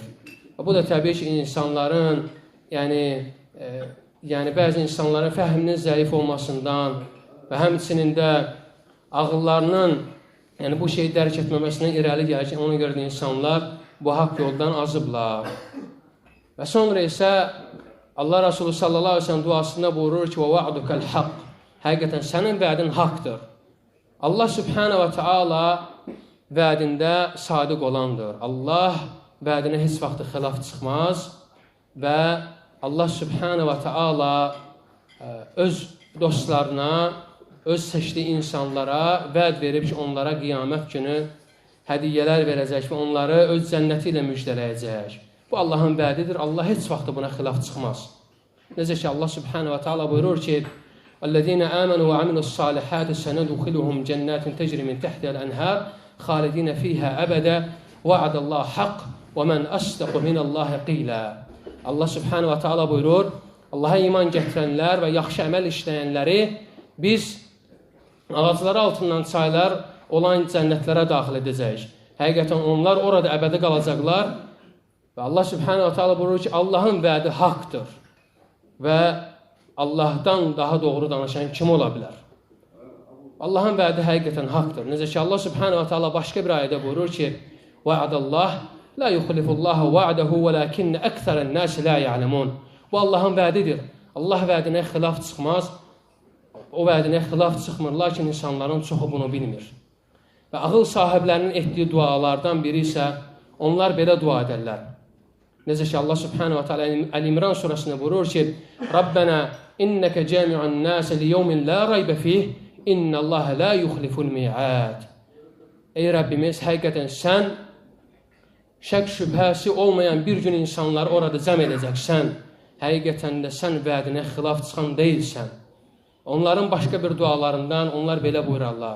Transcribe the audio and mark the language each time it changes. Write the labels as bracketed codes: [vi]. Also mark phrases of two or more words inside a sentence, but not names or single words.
[az] Bu da təbii ki, insanların, yəni bəzi insanların fəhminin zəif olmasından və həmçinin də ağıllarının bu şeyi dərk etməməsindən irəli gəlir ki, ona görə də insanlar bu haqq yoldan azıblar. Və sonra isə Allah Resulü [ar] صلى الله عليه وسلم [az] duasında buyurur ki, [ar] وَوَعْدُكَ الْحَقِّ [az] Həqiqətən sənin vədin haqdır. Allah [ar] سبحانه وتعالى [az] vədində sadiq olandır. Allah vədinə heç vaxt xilaf çıxmaz və Allah [ar] سبحانه وتعالى [az] öz dostlarına, öz seçdiyi insanlara vəd verib ki, onlara qiyamət günü hədiyyələr verəcək və onları öz cənnəti ilə müjdələyəcək. Bu Allahın vədidir. Allah heç vaxt buna xilaf çıxmaz. Necə ki, Allah [ar] سبحانه وتعالى [az] buyurur ki, [ar] وَالَّذِينَ آمَنُوا وَعَمِلُوا الصَّالِحَاتِ سَنَدْخِلُهُم جَنَّاتٍ تَجْرِي مِن تَحْتِهَا الْأَنْهَارُ خَالِدِينَ فِيهَا أَبَدًا وَعَدَ اللَّهُ حَقٌّ وَمَنْ أَصْدَقُ مِنَ اللَّهِ قِيلًا. [az] Allah [ar] سبحانه وتعالى [az] buyurur, Allaha iman gətirənlər və yaxşı əməl işləyənləri biz ağacları altından çaylar olan cənnətlərə daxil edəcəyik. Həqiqətən onlar orada əbədi qalacaqlar və Allah [ar] سبحانه وتعالى [az] buyurur ki, Allahın vədi haqdır və Allahdan daha doğru danışan kim ola bilər? Allahın vədi həqiqətən haqdır. Necə ki, Allah [ar] سبحانه وتعالى [az] başqa bir ayədə buyurur ki, [ar] وعد لا يخلف الله وعده ولكن أكثر الناس لا يعلمون. [az] Bu Allahın vədidir. Allah vədinə xilaf çıxmaz. O vədinə xilaf çıxmır, lakin insanların çoxu bunu bilmir. Və ağıl sahiblərinin etdiyi dualardan biri isə onlar belə dua edərlər. Necə ki, Allah [ar] سبحانه وتعالى [az] Əl-İmran surasında buyurur ki, [ar] ربنا إنك جامع الناس ليوم لا ريب فيه إن الله لا يخلف الميعاد. [az] Ey Rəbbimiz, həqiqətən sən şək şübhəsi olmayan bir gün insanları orada cəm edəcəksən. Həqiqətən də sən vədinə xilaf çıxan deyilsən. Onların başqa bir dualarından onlar belə buyurarlar.